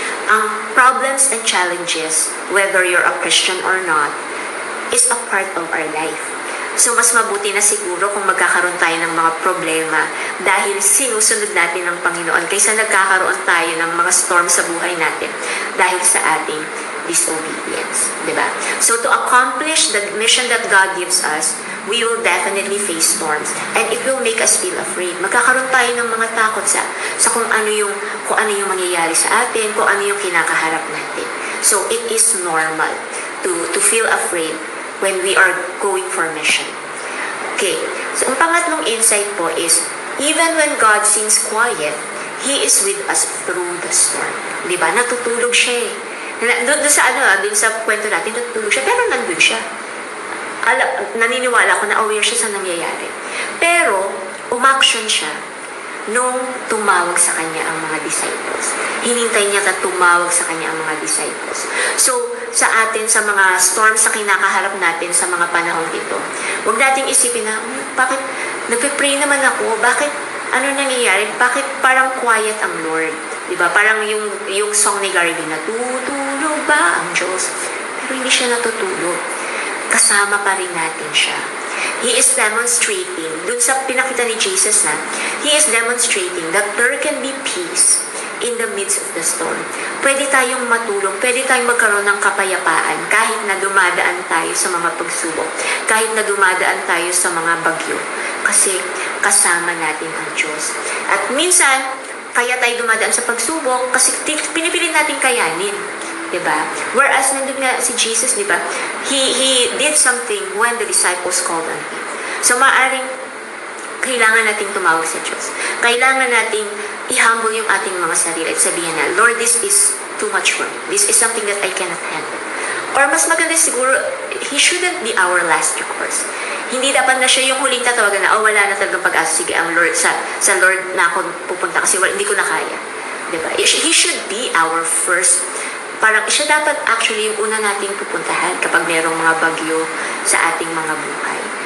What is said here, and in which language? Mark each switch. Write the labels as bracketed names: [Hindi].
[English] Ang problems and challenges, whether you're a Christian or not, is a part of our life. [Filipino] So, mas mabuti na siguro kung magkakaroon tayo ng mga problema dahil sinusunod natin ng Panginoon kaysa nagkakaroon tayo ng mga storm sa buhay natin dahil sa ating disobedience. Diba? [English] So, to accomplish the mission that God gives us, we will definitely face storms and it will make us feel afraid. [Filipino] Magkakaroon tayo ng mga takot sa kung ano yung mangyayari sa atin, kung ano yung kinakaharap natin. [English] So, it is normal to feel afraid when we are going for mission. Okay, so ang pangatlong insight po is, even when God seems quiet, He is with us through the storm. [Filipino] Di ba? Natutulog siya eh. Doon sa kwento natin, natutulog siya, pero nandun siya. Naniniwala ko na aware siya sa nangyayari. Pero, umaction siya nung tumawag sa kanya ang mga disciples. Hinintay niya na tumawag sa kanya ang mga disciples. So, sa atin, sa mga storms sa kinakaharap natin sa mga panahon ito, huwag nating isipin na, bakit nagpe-pray naman ako? Bakit ano nangyayari? Bakit parang quiet ang Lord? Diba? Parang yung song ni Gary B, natutulog ba ang Diyos? Pero hindi siya natutulog. Kasama pa rin natin siya. [English] He is demonstrating, dun sa pinakita ni Jesus na, He is demonstrating that there can be peace in the midst of the storm. [Filipino] Pwede tayong matulog, pwede tayong magkaroon ng kapayapaan kahit na dumadaan tayo sa mga pagsubok, kahit na dumadaan tayo sa mga bagyo. Kasi kasama natin ang Diyos. At minsan, kaya tayo dumadaan sa pagsubok kasi pinipili natin kayanin. Diba? Whereas nandun nga si Jesus, diba? [English] He did something when the disciples called on Him. [Filipino] So maaring kailangan nating tumawag sa Diyos. Kailangan nating i-humble yung ating mga sarili at sabihin na, Lord, this is too much for me. [English] This is something that I cannot handle. Or mas maganda siguro, He shouldn't be our last recourse. [Filipino] Hindi dapat na siya yung huling tatawagan na, wala na talagang pag-asa. Sige, ang Lord, sa Lord na ako pupunta kasi hindi ko na kaya. Diba? He should be our first. Parang siya dapat actually yung una nating pupuntahan kapag merong mga bagyo sa ating mga buhay.